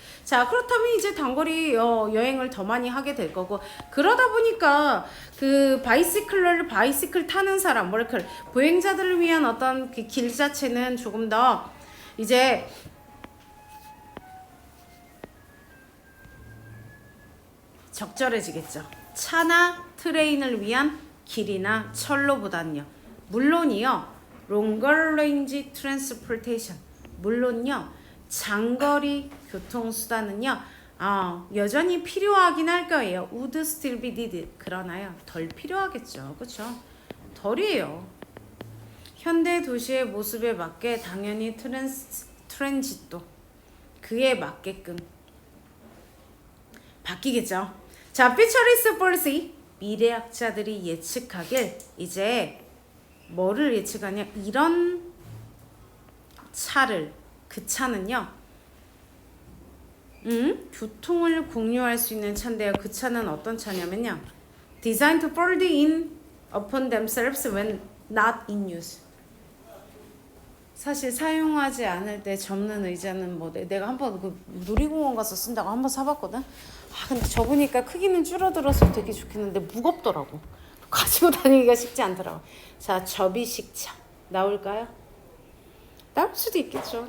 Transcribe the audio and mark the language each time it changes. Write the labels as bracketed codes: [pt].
[ko] 자, 그렇다면 이제 단거리 여행을 더 많이 하게 될 거고 그러다 보니까 그 바이시클 타는 사람 보행자들을 위한 어떤 그 길 자체는 조금 더 이제 적절해지겠죠. 차나 트레인을 위한 길이나 철로보다는요. 물론이요. [en] longer range transportation [ko] 물론요. 장거리 교통수단은요. 여전히 필요하긴 할 거예요. [en] would still be needed. [ko] 그러나요. 덜 필요하겠죠. 그렇죠? 덜이에요. 현대 도시의 모습에 맞게 당연히 트랜짓도 그에 맞게끔 바뀌겠죠. 자, [en] futurist policy [ko] 미래학자들이 예측하길 이제 뭐를 예측하냐? 이런 차를 그 차는요. 교통을 공유할 수 있는 차인데요. 그 차는 어떤 차냐면요. [en] Designed to fold in upon themselves when not in use. [ko] 사실 사용하지 않을 때 접는 의자는 뭐 내가 한번 그 놀이공원 가서 쓴다고 한번 사봤거든. 근데 접으니까 크기는 줄어들어서 되게 좋겠는데 무겁더라고. 가지고 다니기가 쉽지 않더라고. 자, 접이식 차 나올까요? 나올 수도 있겠죠.